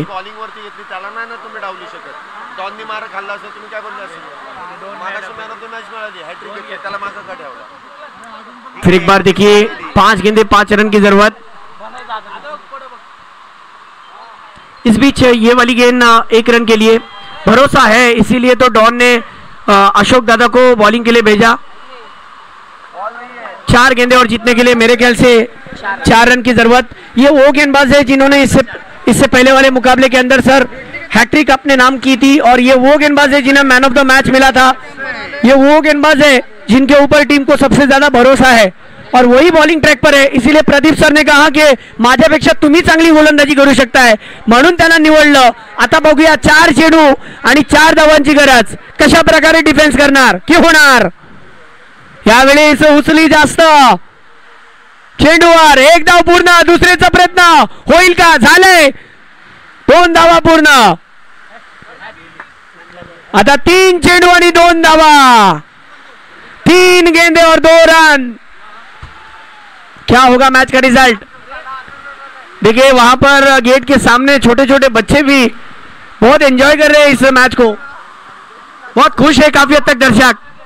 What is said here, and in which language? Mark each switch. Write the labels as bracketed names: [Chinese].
[Marathi] Bowling वरती घेतली त्याला नाही ना तुम्ही डावलू शकत। डॉननी मार खाल्ला असं तुम्ही काय बोलला असेल? मागाशी मॅन ऑफ द मॅच मिळाली, हॅट्रिक घेतली, त्याला [Hindi] फिर एक बार देखिए 5 गेंदे 5 रन की जरूरत। इस बीच ये वाली गेंद 1 रन के लिए भरोसा है, इसीलिए तो डॉन ने अशोक दादा को बॉलिंग के लिए भेजा। 4 गेंदे और जीतने के लिए मेरे ख्याल से 4 रन की जरूरत। ये वो गेंदबाज है जिन्होंने इससे पहले वाले मुकाबले के अंदर सर हैट्रिक अपने नाम की थी, और ये वो गेंदबाज है जिन्हें मैन ऑफ द मैच मिला था। ये वो गेंदबाज है जिनके ऊपर टीम को सबसे ज्यादा भरोसा है, और वही बॉलिंग ट्रॅक पर आहे। इसीलिए प्रदीप सर ने कहा की [Marathi] माझ्यापेक्षा तुम्ही चांगली गोलंदाजी करू शकताय, म्हणून त्यांना निवडलं। आता बघूया 4 चेंडू आणि 4 धावांची गरज, कशा प्रकारे डिफेन्स करणार की होणार। यावेळेस उचली जास्त, चेंडूवर 1 धाव पूर्ण, दुसरेचा प्रयत्न होईल का, झालंय 2 धावा पूर्ण। आता 3 चेंडू आणि 2 धावा, [Hindi] 3 गेंदे और 2 रन। क्या होगा मैच का रिजल्ट? देखिए वहां पर गेट के सामने छोटे छोटे बच्चे भी बहुत एंजॉय कर रहे हैं इस मैच को, बहुत खुश है काफी हद तक दर्शक।